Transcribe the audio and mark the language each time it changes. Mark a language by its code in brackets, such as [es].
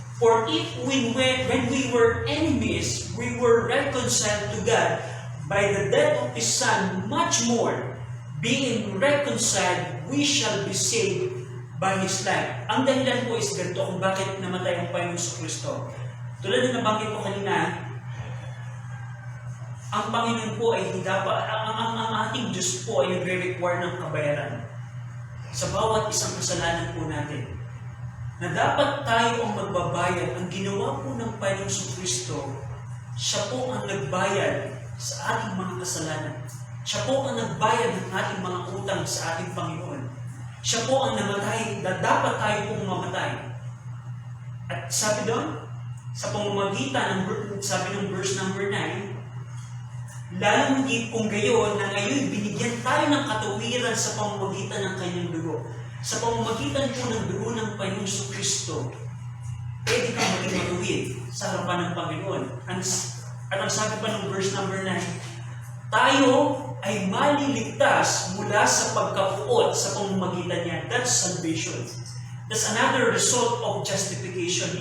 [en] For if when we were enemies, we were reconciled to God by the death of His Son, much more, being reconciled, we shall be saved by His life. [tl] Ang dahilan po is ganito kung bakit namatay ang Panginoong Kristo. Tulad na nabanggit ko kanina, ang Panginoon po ay ang ating Diyos po ay nagre-require ng kabayaran sa bawat isang kasalanan po natin. Na dapat tayo ang magbabayad. Ang ginawa po ng Panginoong Kristo, siya po ang nagbayad sa ating mga kasalanan. Siya po ang nagbayad ng ating mga utang sa ating Panginoon. Siya po ang namatay na dapat tayo pong mamatay. At sabi doon, sa pamamagitan ng sabi ng verse number 9, lalong higit kung gayon na ngayon binigyan tayo ng katuwiran sa pamamagitan ng kanyang dugo. Sa pamamagitan po ng dugo ng Panginoong Kristo, pwede kang maging matuwid sa harapan ng Panginoon. At ang sabi pa ng verse number 9, tayo ay maliligtas mula sa pagkapuot sa pamamagitan niya. [en] That's salvation. That's another result of justification.